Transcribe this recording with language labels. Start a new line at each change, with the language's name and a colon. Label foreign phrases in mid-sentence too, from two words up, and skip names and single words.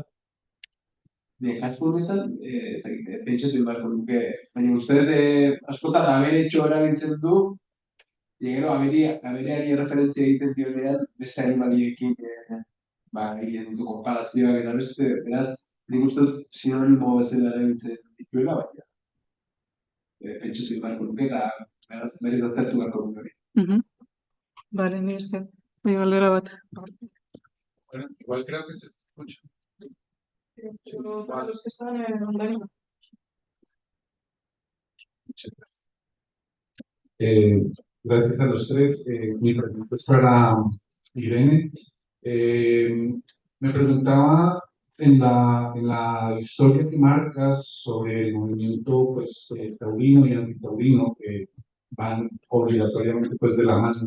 Basque: Kasu honetan, ez dakit, pentsatu beharko nuke, baina uste dut askotan abere txo erabiltzen du, gero abereari referentzia egiten dionean beste animaliekin egiten ditu konparazioak eta beste, beraz, nik uste dut sinonimo bezala erabiltzen dituela, baina pentsatu beharko nuke eta berriz aztertu beharko nuke hori. Vale, ni esker. Bai, galdera bat.
Spanish: Bueno, igual creo que se escucha. Para los que están en online. Muchas gracias. Gracias a los tres. Mi pregunta es para Irene. Me preguntaba en la historia que marcas sobre el movimiento pues, taurino y antitaurino, que van obligatoriamente pues, de la mano.